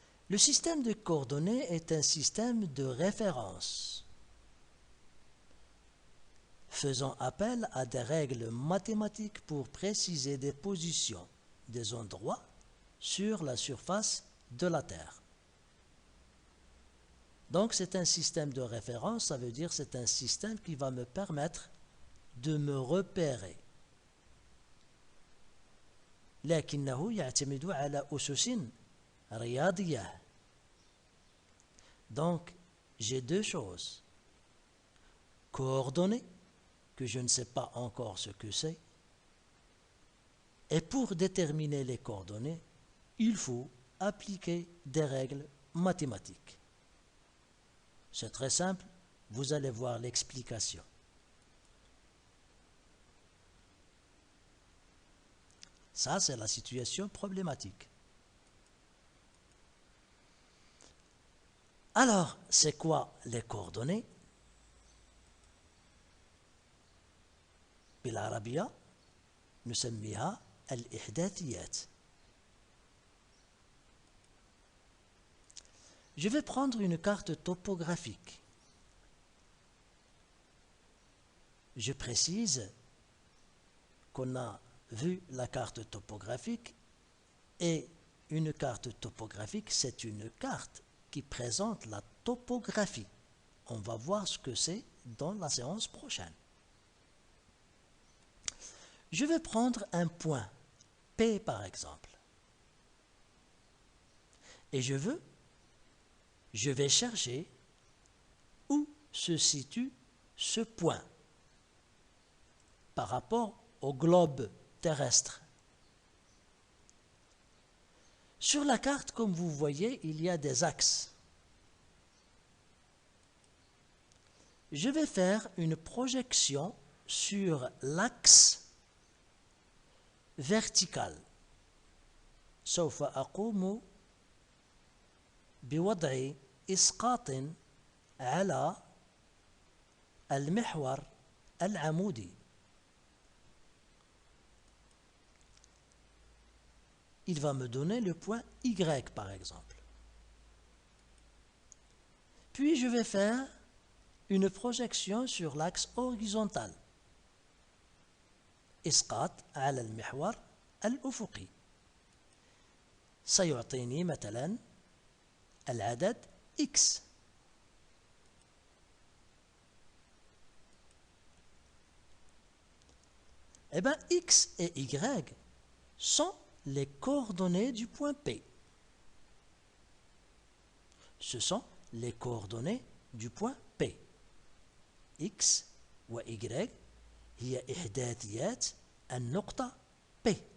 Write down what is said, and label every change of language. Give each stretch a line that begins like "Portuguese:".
French: Le système de coordonnées est un système de référence faisant appel à des règles mathématiques pour préciser des positions, des endroits sur la surface de la Terre. Donc c'est un système de référence, ça veut dire c'est un système qui va me permettre de me repérer.
Arabic: لكنه يعتمد على أسس رياضية.
French: Donc, j'ai deux choses. Coordonnées, que je ne sais pas encore ce que c'est. Et pour déterminer les coordonnées, il faut appliquer des règles mathématiques. C'est très simple, vous allez voir l'explication. Ça, c'est la situation problématique. Alors, c'est quoi les coordonnées?
Arabic: بالعربية نسميها الإحداثيات.
French: Je vais prendre une carte topographique. Je précise qu'on a vu la carte topographique et une carte topographique, c'est une carte qui présente la topographie. On va voir ce que c'est dans la séance prochaine. Je vais prendre un point P par exemple. Et je vais chercher où se situe ce point par rapport au globe terrestre. Sur la carte, comme vous voyez, il y a des axes. Je vais faire une projection sur l'axe vertical.
Arabic: سوف أقوم بوضع إسقاط على المحور العمودي.
French: Il va me donner le point Y par exemple. Puis je vais faire une projection sur l'axe horizontal.
Arabic: إسقاط على المحور الأفقي. سيعطيني مثلا العدد X.
French: Eh bien, X et Y sont les coordonnées du point P. Ce sont les coordonnées du point P.
Arabic: X و Y هي إحداثيات النقطة P.